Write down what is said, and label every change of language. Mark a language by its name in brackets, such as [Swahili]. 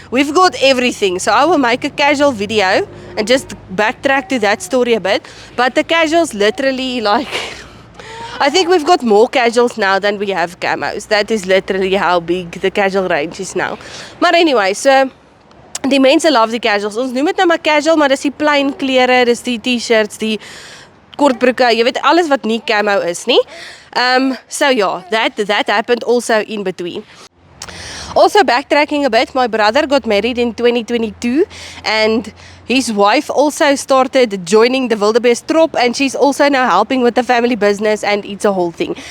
[English] We've got everything. So I will make a casual video and just backtrack to that story a bit. But the casuals literally, like, I think we've got more casuals now than we have camos. That is literally how big the casual range is now. [Afrikaans] Maar anyway, so die mense love die casuals. Ons noem dit nou maar casual, maar dis die plain klere, dis die t-shirts, die kortbroeke, jy weet alles wat nie camo is nie. [English] So yeah, that happened also in between. Also backtracking a bit, my brother got married in 2022 and his wife also started joining the wildebeest trop, and she's also now helping with the family business, and it's a whole thing.